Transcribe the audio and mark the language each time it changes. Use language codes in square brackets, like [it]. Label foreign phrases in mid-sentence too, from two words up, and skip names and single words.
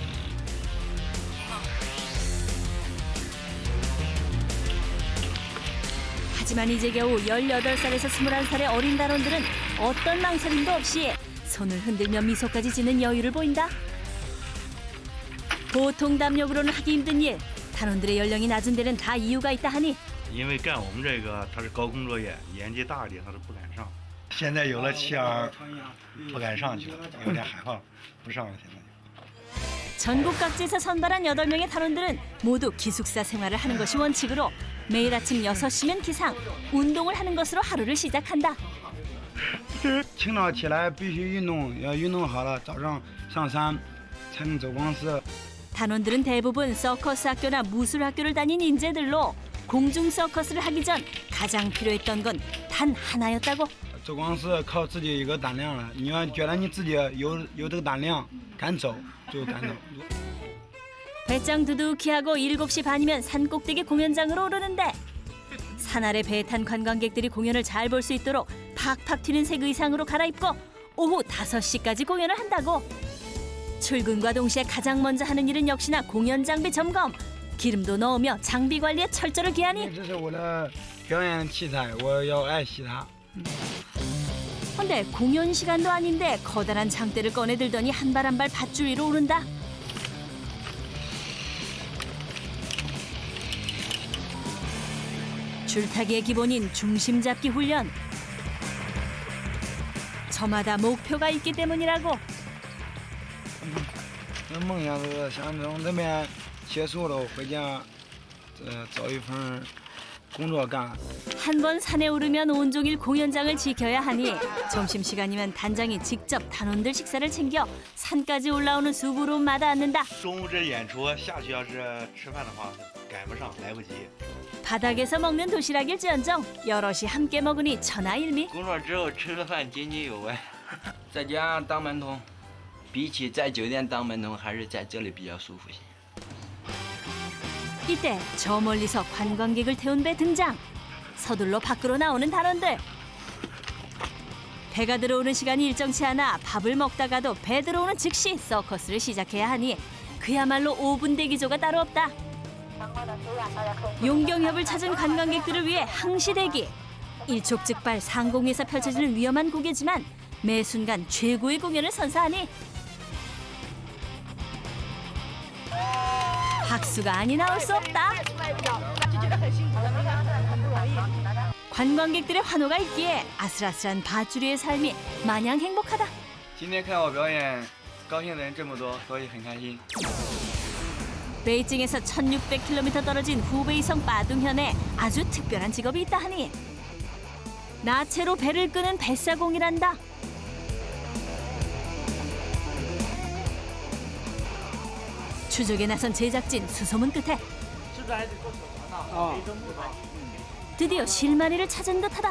[ko] 하지만 이제 겨우 18살에서 21살의 어린 단원들은 어떤 망설임도 없이 손을 흔들며 미소까지 짓는 여유를 보인다. 보통 담력으로는 하기 힘든 일, 단원들의 연령이 낮은 데는 다 이유가 있다 하니 [zh] 因为干我们这个他是高工作业，年纪大一点他是不敢上。现在有了气儿，不敢上去了，有点害怕，不上了现在。 [ko] 전국 각지에서 선발한 8명의 단원들은 모두 기숙사 생활을 하는 것이 원칙으로 매일 아침 6시면 기상, 운동을 하는 것으로 하루를 시작한다. [zh] 清早起来必须运动，要运动好了，早上上山才能走光寺。 [ko] 단원들은 대부분 서커스 학교나 무술 학교를 다닌 인재들로 공중 서커스를 하기 전 가장 필요했던 건 단 하나였다고. [zh] 走光寺靠自己一个胆量了，你要觉得你自己有这个胆量，敢走就敢走。 [ko] 배짱 두둑히 하고 7시 반이면 산꼭대기 공연장으로 오르는데 산 아래 배에 탄 관광객들이 공연을 잘 볼 수 있도록 팍팍 튀는 색 의상으로 갈아입고 오후 5시까지 공연을 한다고. 출근과 동시에 가장 먼저 하는 일은 역시나 공연 장비 점검. 기름도 넣으며 장비 관리에 철저를 기하니 [zh] 这是我的表演器材，我要爱惜它。 [ko] 근데 공연 시간도 아닌데 커다란 장대를 꺼내 들더니 한 발 한 발 밧줄 위로 오른다. 줄타기의 기본인 중심 잡기 훈련. 저마다 목표가 있기 때문이라고. [zh] 梦想是想从这边结束了，回家，找一份工作干。 [ko] 한 번 산에 오르면 온종일 공연장을 지켜야 하니 점심시간이면 단장이 직접 단원들 식사를 챙겨 산까지 올라오는 수고로 마다앉는다. [zh] 中午这演出下去要是吃饭的话，赶不上，来不及。 [ko] 바닥에서 먹는 도시락일지언정 여럿이 함께 먹으니 천하일미. [zh] 工作之后吃个饭津津有味。在家当门童，比起在酒店当门童，还是在这里比较舒服些。 [ko] 이때 저 멀리서 관광객을 태운 배 등장. 서둘러 밖으로 나오는 단원들. 배가 들어오는 시간이 일정치 않아 밥을 먹다가도 배 들어오는 즉시 서커스를 시작해야 하니 그야말로 5분 대기조가 따로 없다. 용경협을 찾은 관광객들을 위해 항시 대기. 일촉즉발 상공에서 펼쳐지는 위험한 고개지만 매 순간 최고의 공연을 선사하니 박수가 아니 나올 수 없다. 관광객들의 환호가 있기에 아슬아슬한 밧줄이의 삶이 마냥 행복하다. [zh] 今天看我表演，高兴的人这么多，所以很开心。 [ko] 베이징에서 1600km 떨어진 후베이성 빠둥현에 아주 특별한 직업이 있다 하니 나체로 배를 끄는 뱃사공이란다. 추적에 나선 제작진 수소문 끝에 드디어 실마리를 찾은 듯하다.